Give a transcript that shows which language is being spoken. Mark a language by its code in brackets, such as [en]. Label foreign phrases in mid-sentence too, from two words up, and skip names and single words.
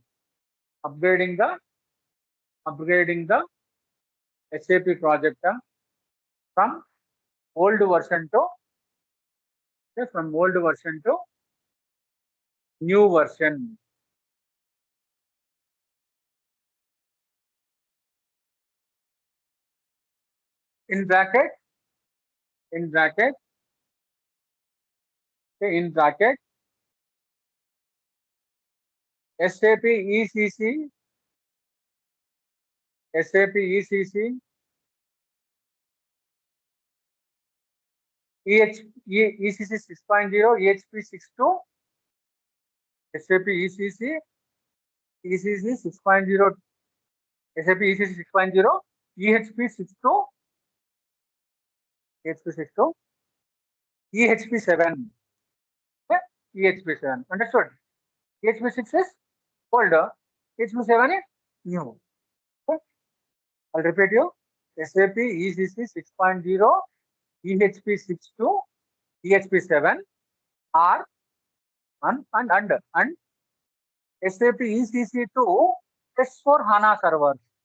[en] Upgrading the SAP project from old version to new version. In bracket SAP ECC ECC 6.0 EHP 62 SAP ECC 6.0 SAP ECC 6.0 EHP 62 EHP 7. Okay? EHP 7. Understood? EHP 6 is older. HP 7 is new. Okay. I'll repeat you. SAP ECC 6.0, EHP 6.2, EHP 7 are and under and SAP ECC to S4 HANA servers.